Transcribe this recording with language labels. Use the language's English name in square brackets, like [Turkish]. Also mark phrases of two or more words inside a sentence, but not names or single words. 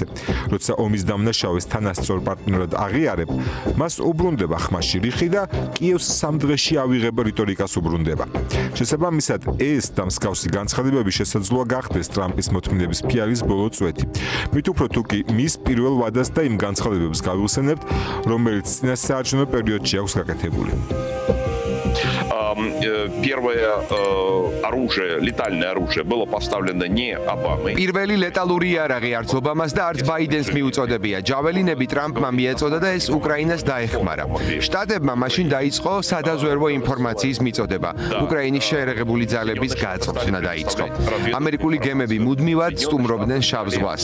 [Georgian] როცა ომის დამნაშავეს თანასწორ პარტნიორად აღიარებ, მას უბრუნდება ხმაში რიხი და კიევს სამ დღეში ავიღებ რიტორიკას უბრუნდება. შესაბამისად, ეს და მსგავსი განცხადებები შესაძლოა გახდეს ტრამპის მოთმინების ფიალის боло წვეთი. მით უფრო თუ კი მის პირველ ვადას და იმ განცხადებებს გავიხსენებთ, რომელიც წინასაარჩევნო პერიოდში აქვს გაკეთებული. [Russian] Первое оружие, летальное оружие, было поставлено не Обамой. [Georgian] პირველი ლეტალური იარაღი არც ობამას და არც ბაიდენს მიუწოდებია. ჯაველინები ტრამპმა მიეწოდა და ეს უკრაინას დაეხმარა. შტატებმა მაშინ დაიწყო სადაზვერვო ინფორმაციის მიწოდება. უკრაინის შეერაღებული ძალების გაწვრთნა დაიწყო. ამერიკული გემები მუდმივად სტუმრობდნენ შავ ზღვას.